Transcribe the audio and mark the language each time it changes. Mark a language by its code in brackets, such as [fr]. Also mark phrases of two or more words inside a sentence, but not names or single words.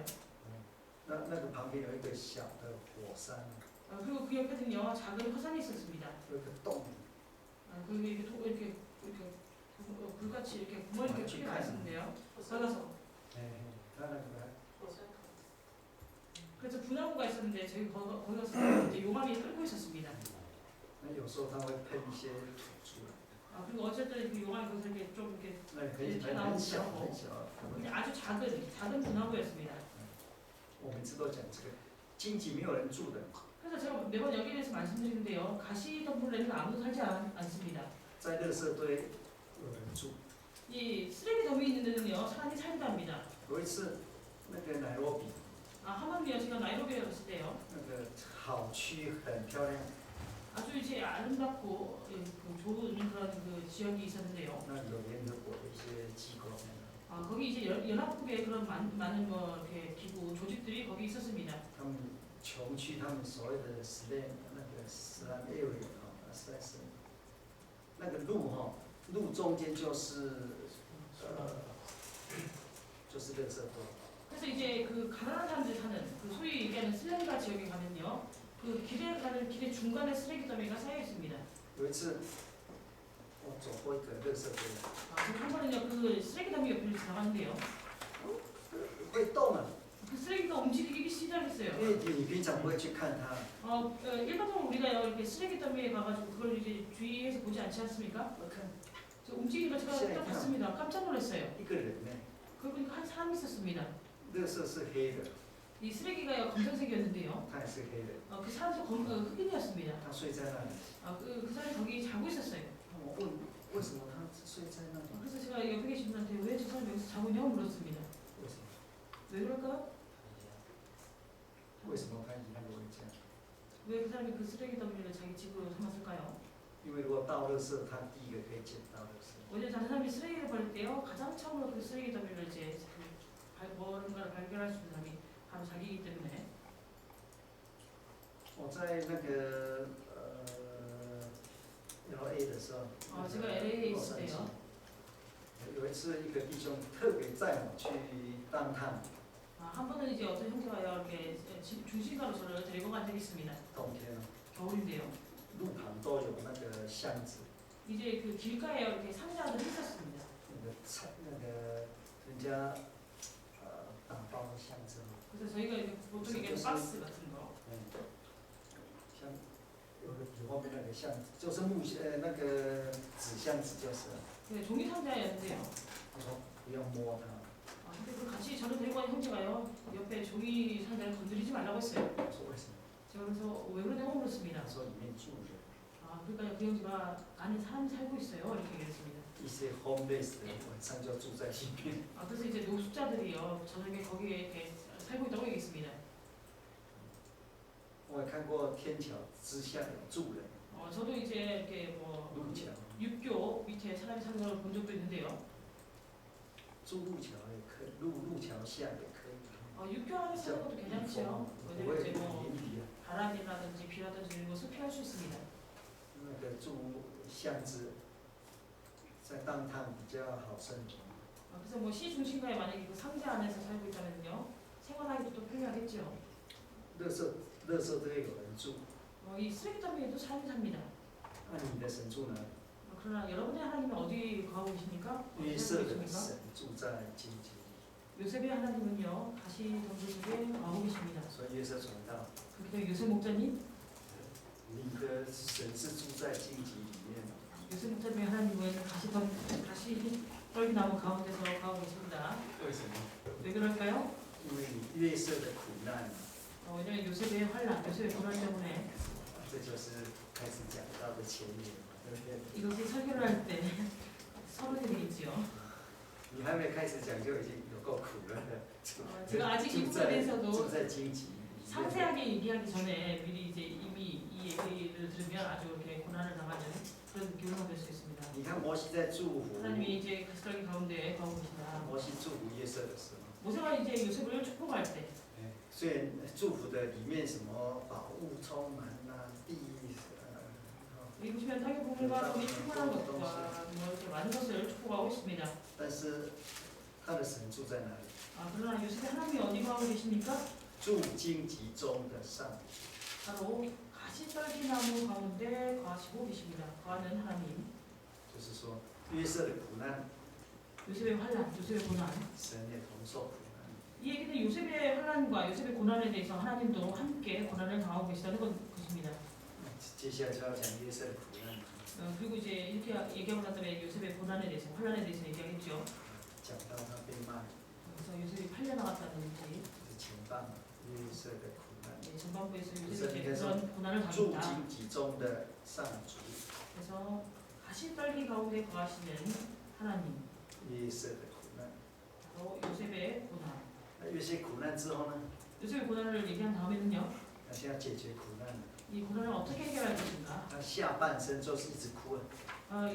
[zh] 那个旁边有一个小的火山， [ko] 그리고 그 옆에는요, 작은 화산이 있었습니다. [zh] 有一个洞， [ko] 그리고 이렇게 불같이 이렇게 구멍이 이렇게 크게 나 있었는데요. 걸어서. [zh] 它那个 [ko] 그래서 분화구가 있었는데 저희 거기 가서 이제 용암이 끓고 있었습니다. [zh] 那有时候它会喷一些土出来， [ko] 그리고 어쨌든 그 용암이 거기서 이렇게 좀 이렇게 [zh] 那很小很小。 [ko] 근데 아주 작은 분화구였습니다. [zh] 我每次都讲这个荆棘没有人住的， [ko] 그래서 제가 매번 여기에 대해서 말씀드리는데요, 가시 덤불에는 아무도 살지 않습니다. [zh] 在垃圾堆有人住。 [ko] 이 쓰레기 덤이 있는 데는요, 사람이 살기도 합니다. [zh] 有一次那个奈罗比 [ko] 한 번은요, 제가 나이로비에 갔을 때요, [zh] 那个好区很漂亮， [ko] 아주 이제 아름답고 좋은 그런 지역이 있었는데요. [zh] 那里有联合国的一些机构。 [ko] 거기 이제 연합국의 그런 많은 이렇게 기구 조직들이 거기 있었습니다. [zh] 他们穷区，他们所谓的 [en] slum area [zh] 实在是那个路路中间就是就是垃圾堆。 [ko] 그래서 이제 그 가난한 사람들이 사는 소위 얘기하는 슬램가 지역에 가면요, 그 길에 가는 길의 중간에 쓰레기 더미가 쌓여 있습니다. [zh] 有一次我走过一个垃圾堆， [ko] 한 번은요, 그 쓰레기 더미 옆을 지나가는데요, [zh] 会动啊， [ko] 그 쓰레기가 움직이기 시작했어요. [zh] 因为你平常不会去看它， [ko] 일반적으로 우리가요, 이렇게 쓰레기 더미에 가가지고 그걸 이제 주의해서 보지 않지 않습니까? [zh] 我看 [ko] 움직이는 걸 제가 딱 봤습니다. 깜짝 놀랐어요. [zh] 一个人呢， [ko] 그리고 한 사람이 있었습니다. [zh] 垃圾是黑的， [ko] 이 쓰레기가요, 검정색이었는데요, [zh] 他也是黑的， [ko] 그 사람도 흑인이었습니다. [zh] 他睡在那里。 [ko] 그 사람이 거기 자고 있었어요. [zh] 我问为什么他睡在那里？ [ko] 그래서 제가 옆에 계신 분한테 왜 저 사람이 여기서 자고 있냐고 물었습니다. [zh] 为什么？ [ko] 왜 그럴까요? [zh] 为什么他以那个为家？ [ko] 왜 그 사람이 그 쓰레기 더미를 자기 집으로 삼았을까요? [zh] 因为如果倒垃圾，他第一个可以捡到垃圾。 [ko] 원래 다른 사람이 쓰레기를 버릴 때요, 가장 처음으로 그 쓰레기 더미를 이제 뭔가를 발견할 수 있는 사람이 바로 자기이기 때문에. [zh] 我在那个LA 的时候， [ko] 제가 LA에 있을 때요, [zh] 有一次一个弟兄特别载我去当趟， [ko] 한 번은 이제 어떤 형제가요, 이렇게 중심가로 저를 데리고 간 적이 있습니다. [zh] 冬天了， [ko] 겨울인데요. [zh] 路旁都有那个箱子， [ko] 이제 그 길가에 이렇게 상자들이 있었습니다. [zh] 那个人家打包的箱子， [ko] 그래서 저희가 이렇게 보통 얘기하는 박스 같은 거, [zh] 像有后面那个箱子，就是那个纸箱子就是。 [ko] 종이 상자였는데요. [zh] 他说不要摸它， [ko] 근데 그 같이 저를 데리고 간 형제가요, 옆에 종이 상자를 건드리지 말라고 했어요. [zh] 我说为什么？ [ko] 제가 그래서 왜 그러냐고 물었습니다. [zh] 他说里面住人， [ko] 그러니까 그 형제가 안에 사람이 살고 있어요, 이렇게 얘기했습니다. [zh] 一些 homeless 的晚上就住在里面。 [ko] 그래서 이제 노숙자들이요, 저녁에 거기에 이렇게 살고 있다고 얘기했습니다. [zh] 我也看过天桥之下有住人， [ko] 저도 이제 이렇게 뭐 [zh] 路桥， [ko] 육교 밑에 사람이 사는 걸 본 적도 있는데요. [zh] 住路桥也可以，路桥下也可以。 [ko] 육교 안에 사는 것도 괜찮죠. [zh] 不 [ko] 왜냐면 [zh] 会 [ko] 이제 뭐 [zh] 淋雨啊。 [ko] 바람이라든지 비라든지 이런 것을 피할 수 있습니다. [zh] 那个住巷子，在当趟比较好生活。 [ko] 그래서 뭐 시 중심가에 만약에 그 상자 안에서 살고 있다면요, 생활하기도 또 편리하겠죠. [zh] 垃圾都有人住， [ko] 이 쓰레기장에도 사람이 삽니다. [zh] 那你的神住哪里？ [ko] 그러나 여러분의 하나님은 어디 가고 계십니까? [zh] 约 [ko] 어디 [zh] 瑟 [ko] 살고 [zh] 的 [ko] 계십니까? [zh] 神住在荆棘里， [ko] 요셉의 하나님은요, 가시 덩굴 속에 가고 계십니다. [zh] 所以约瑟传道， [ko] 그렇기 때문에 요셉 목자님, [zh] 你的神是住在荆棘里面的。 [ko] 요셉 목자님의 하나님은 가시 떨기나무 가운데서 가고 계십니다. [zh] 为什么？ [ko] 왜 그럴까요? [zh] 因为你约瑟的苦难， [ko] 왜냐면 요셉의 환란, 요셉의 고난 때문에 [zh] 这就是开始讲到的前言嘛，对不对？ [ko] 이것이 설교를 할 때 서론이 되겠지요. [zh] 你还没开始讲就已经有够苦了。 [ko] 제가 아직 이 부분에 대해서도 [zh] 住在荆棘里面。 [ko] 상세하게 얘기하기 전에 미리 이제 이미 이 얘기를 들으면 아주 이렇게 고난을 당하는 그런 느낌을 받을 수 있습니다. [zh] 你看摩西在祝福， [ko] 하나님이 이제 가시떨기 가운데 가고 계시다. [zh] 摩西祝福约瑟的时候， [ko] 모세가 이제 요셉을 축복할 때 [zh] 虽然祝福的里面什么宝物充满啊，地 [ko] 여기 보시면 땅의 보물과 돈이 충만한 것과 뭐 이렇게 많은 것을 축복하고 있습니다. [zh] 但是他的神住在哪里？ [ko] 그러나 요셉의 하나님이 어디 가고 계십니까? [zh] 住荆棘中的上， [ko] 바로 가시떨기 나무 가운데 거하시고 계십니다. 거하는 하나님. [zh] 就是说约瑟的苦难， [ko] 요셉의 환란, 요셉의 고난. [zh] 神也同受苦难。 [ko] 이 얘기는 요셉의 환란과 요셉의 고난에 대해서 하나님도 함께 고난을 당하고 계시다는 것입니다. [zh] 接下来就要讲约瑟的苦难， [ko] 그리고 이제 이렇게 얘기하고 난 다음에 요셉의 고난에 대해서 환란에 대해서 얘기하겠죠. [zh] 讲到他被卖， [ko] 그래서 요셉이 팔려나갔다든지 [zh] 就是前半约瑟的苦难， [ko] 전반부에서 요셉이 이제 그런 고난을 [zh] 住 [ko] 당했다. [zh] 荆棘中的上主 [ko] 그래서 가시떨기 가운데 거하시는 하나님, [zh] 约瑟的苦难。 [ko] 바로 요셉의 고난. [zh] 那约瑟苦难之后呢？ [ko] 요셉의 고난을 얘기한 다음에는요, [zh] 那现在解决苦难了， [ko] 이 고난을 어떻게 해결할 것인가? [zh] 他下半身就是一直哭啊，